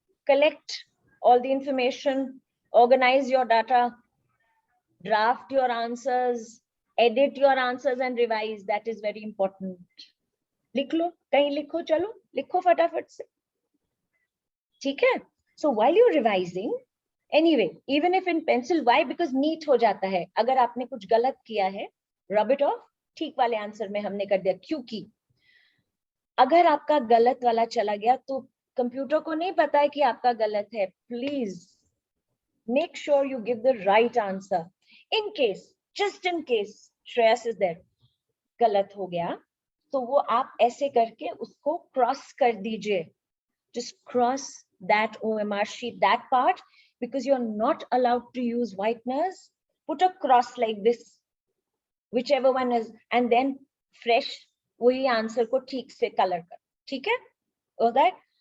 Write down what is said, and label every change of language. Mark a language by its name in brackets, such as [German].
[English] Collect all the information, organize your data, draft your answers, edit your answers and revise. That is very important. [Hindi] लिख लो, कहीं लिखो, चलो, लिखो फटाफट से. ठीक है? [English] So while you're revising, anyway, even if in pencil, why? [Hindi] Because neat हो जाता है. अगर आपने कुछ गलत किया है, [English] rub it off. [Hindi] ठीक वाले आंसर में हमने कर दिया. क्योंकि अगर आपका गलत वाला चला गया तो कंप्यूटर को नहीं पता है कि आपका गलत है. [English] Please make sure you give the right answer. In case, just in case, Shreyas is there, [Hindi] गलत हो गया, तो वो आप ऐसे करके उसको cross कर दीजिए. [English] Just cross that OMR sheet, that part, because you're not allowed to use whiteners. [Hindi] Put a cross like this, whichever one is, and then fresh वही answer को ठीक से color कर. ठीक है? [English] All that.